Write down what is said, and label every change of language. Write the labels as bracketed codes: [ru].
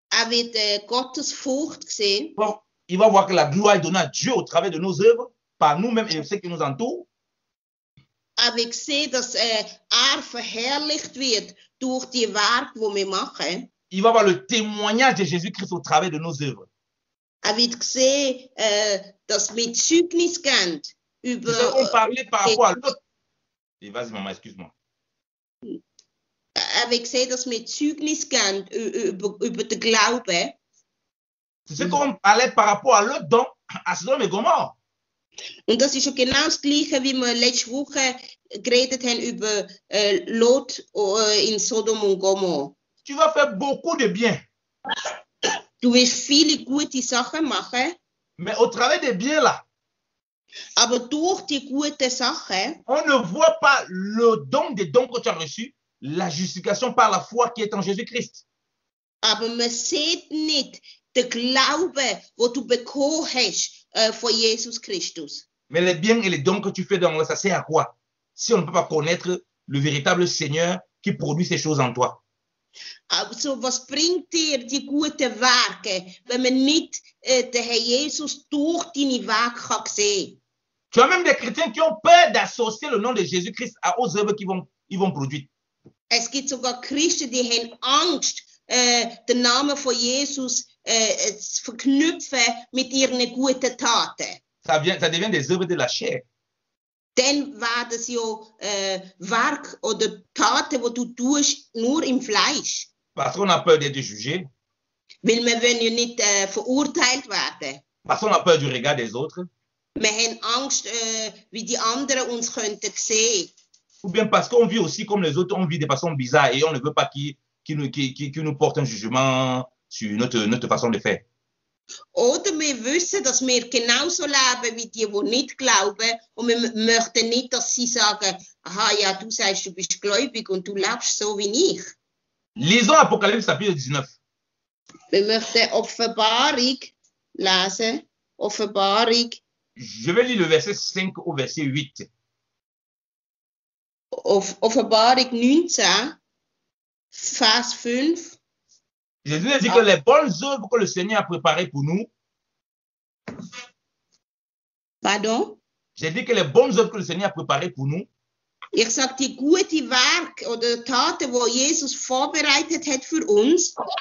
[de] wird Gottes Furcht sehen. [fr] Il va voir que la gloire est donnée à Dieu au travers de nos œuvres, par nous-mêmes et ceux qui nous entourent. [de] Ich sehe, dass verherrlicht wird durch die Werke, die wir machen. [fr] Il va voir le témoignage de Jésus-Christ au travers de nos œuvres. [de] Wird sehen, dass wir Zeugnis geben über. [fr] Nous avons parlé par rapport à l'autre. Vas-y, maman, excuse-moi. [de] Wird sehen, dass wir Zeugnis geben über den Glauben. [fr] C'est ce qu'on parlait par rapport à l'autre don, à Sodome et Gomorrhe. [de] Und das ist ja genau das Gleiche, wie wir letzte Woche geredet haben über Lot in Sodom und Gomorrah. [fr] Tu vas faire beaucoup de bien. [de] Du wirst viele gute Sachen machen. [fr] Mais au travers des biens là, [de] aber durch die guten Sachen, [fr] on ne voit pas le don des dons que tu as reçus, la justification par la foi qui est en Jésus-Christ. [de] Aber man sieht nicht den Glauben, wo du bekommen hast von Jesus Christus. [fr] Mais les biens et les dons que tu fais dans ça sert à quoi? Si on ne peut pas connaître le véritable Seigneur qui produit ces choses en toi. [de] Also, was bringt dir die guten Werke, wenn man nicht den Herr Jesus durch deine Werke kann sehen? [fr] Tu as même des chrétiens qui ont peur d'associer le nom de Jésus-Christ aux œuvres qu'ils vont produire. [de] Es gibt sogar Christen, die haben Angst, den Namen von Jesus zu verknüpfen mit ihren guten Taten. [fr] Ça devient des œuvres de la chair. [de] Dann werden es ja Werk oder Taten, die du tust, nur im Fleisch. [fr] Parce qu'on a peur d'être jugé. [de] Weil wir wollen ja nicht verurteilt werden. [fr] Parce qu'on a peur du regard des autres. [de] Wir haben Angst, wie die anderen uns könnten sehen. [fr] Ou bien parce qu'on vit aussi comme les autres, on vit de façon bizarre et on ne veut pas qu'ils nous portent un jugement sur notre façon de faire. [de] Oder wir wissen, dass wir genauso leben wie die nicht glauben und wir möchten nicht, dass sie sagen, aha, ja, du sagst, du bist gläubig und du lebst so wie ich. [fr] Lisons Apocalypse chapitre 19. [de] Wir möchten Offenbarung lesen. Offenbarung. [fr] Je vais lire le verset 5 au verset 8. [de] Offenbarung 19, Vers 5. [fr] Jésus dit que les bonnes œuvres que le Seigneur a préparées pour nous. Pardon? J'ai dit que les bonnes œuvres que le Seigneur a préparées pour nous. [de] Ich sage, die gute Werke oder Taten, die Jesus vorbereitet hat für uns.